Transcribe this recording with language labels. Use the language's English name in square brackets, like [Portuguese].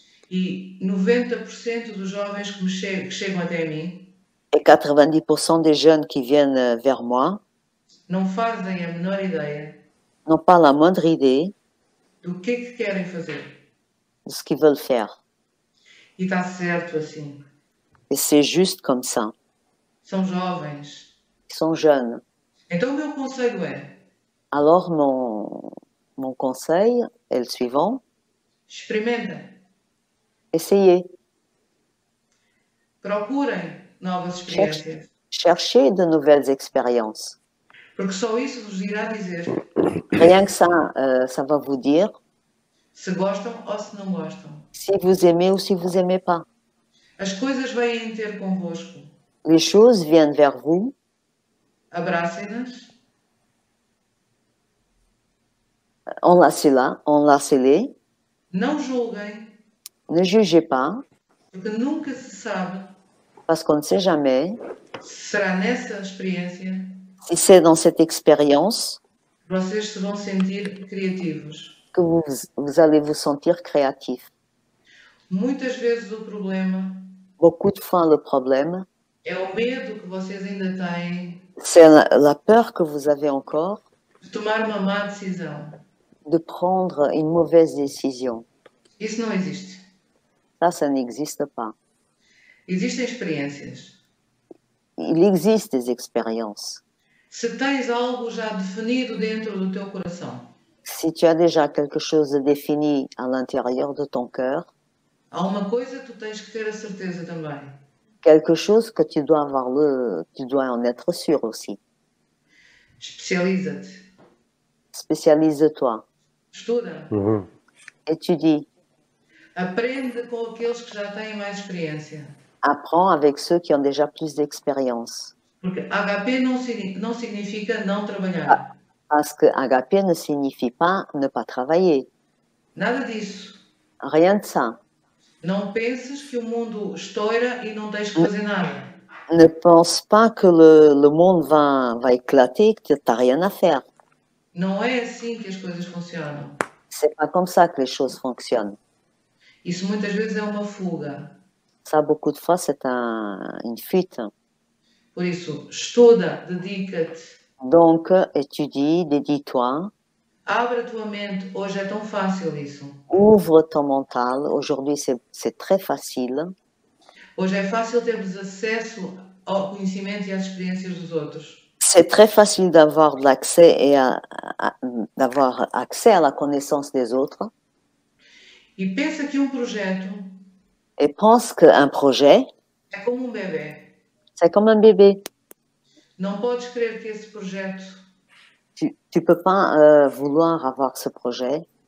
[Portuguese] E 90% dos jovens que chegam até mim, [French] Et 90% des jeunes qui viennent vers moi [Portuguese] não fazem a menor ideia [French] n'ont pas la moindre idée [Portuguese] do que é que querem fazer. [French] de ce qu'ils veulent faire. [Portuguese] E está certo assim. [French] Et c'est juste comme ça. [Portuguese] São jovens. [French] Ils sont jeunes. [Portuguese] Então o meu conselho é: [French] Alors, mon conseil est le suivant. [Portuguese] experimentem. [French] Essayez. [Portuguese] Procurem novas experiências. [French] Cherchez de nouvelles expériences. [Portuguese] Porque só isso vos irá dizer [French] Rien que ça va vous dire [Portuguese] se gostam ou se não gostam. [French] si vous aimez ou si vous n'aimez pas. [Portuguese] As coisas vêm ter convosco. [French] Les choses viennent vers vous. [Portuguese] Abracem-nas. [French] Enlacez-les. [Portuguese] Não julguem. [French] Ne jugez pas, [Portuguese] Porque nunca se sabe [French] parce qu'on ne sait jamais [Portuguese] se será nessa experiência [French] si c'est dans cette expérience [Portuguese] que vocês se vão sentir criativos. [French] que vous allez vous sentir créatif. [Portuguese] Muitas vezes o problema [French] Beaucoup de fois, le problème, [Portuguese] é o medo que vocês ainda têm [French] c'est la peur que vous avez encore [Portuguese] de tomar uma má decisão. [French] de prendre une mauvaise décision. [Portuguese] Isso não existe. [French] Ça n'existe pas. [Portuguese] Existem experiências. [French] Il existe des expériences. [Portuguese] Se tens algo já definido dentro do teu coração, [French] Si tu as déjà quelque chose de défini à l'intérieur de ton cœur, [Portuguese] há uma coisa que tu tens que ter a certeza também. [French] quelque chose que tu dois tu dois en être sûr aussi. [Portuguese] Especializa-te. [French] Spécialise-toi. [Portuguese] Estuda. [French] Étudie. [Portuguese] Aprende com aqueles que já têm mais experiência. [French] Apprends avec ceux qui ont déjà plus d'expérience. [Portuguese] Porque HP não significa não trabalhar. [French] Parce que agaper ne signifie pas ne pas travailler. [Portuguese] Nada disso. [French] Rien de ça. [Portuguese] Não penses que o mundo estoura e não tens que fazer nada. [French] Ne pense pas que le monde va éclater et que tu n'as rien à faire. [Portuguese] Não é assim que as coisas funcionam. [French] C'est pas comme ça que les choses fonctionnent. [Portuguese] Isso muitas vezes é uma fuga. [French] Ça, beaucoup de fois, c'est une fuite. [Portuguese] Por isso, estuda, dedica-te. [French] Donc, étudie, dédie-toi. [Portuguese] Abre a tua mente. Hoje é tão fácil isso. [French] Ouvre ton mental. Aujourd'hui, c'est très facile. [Portuguese] Hoje é fácil termos acesso ao conhecimento e às experiências dos outros. [French] C'est très facile d'avoir de l'accès et d'avoir accès à la connaissance des autres. [Portuguese] E pensa que projeto [French] Et pense qu'un projet, [Portuguese] é como bebê. [French] c'est comme un bébé. [Portuguese] Não podes querer que esse projeto [French] Tu peux pas vouloir avoir ce projet,